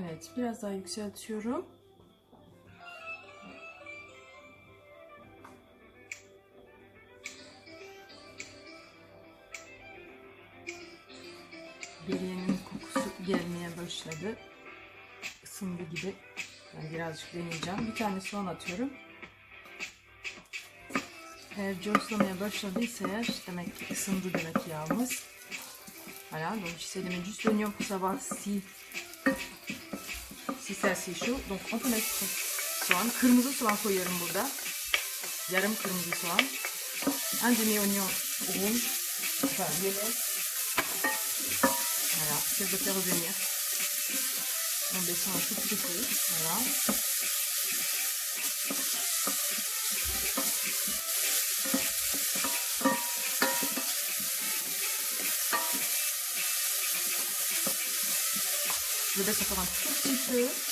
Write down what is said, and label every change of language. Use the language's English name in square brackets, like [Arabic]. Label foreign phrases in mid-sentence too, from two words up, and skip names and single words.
[Turkish] Biraz daha yükseltiyorum. Biriyenin kokusu gelmeye başladı. Isındı gibi. Ben birazcık deneyeceğim. Bir tane soğan atıyorum. Eğer coşlamaya başladıysa eğer, demek ki ısındı demek yağımız. [French] Voilà, donc j'essaie de mettre juste l'oignon pour savoir si c'est assez chaud. Donc on peut mettre soğan. [Turkish] Kırmızı soğan koyuyorum burada. Yarım kırmızı soğan. [French] Un demi oignon rouge. Enfin violet. Voilà, que je fais revenir. On descend un tout petit peu. Voilà. Je baisse encore un tout petit peu.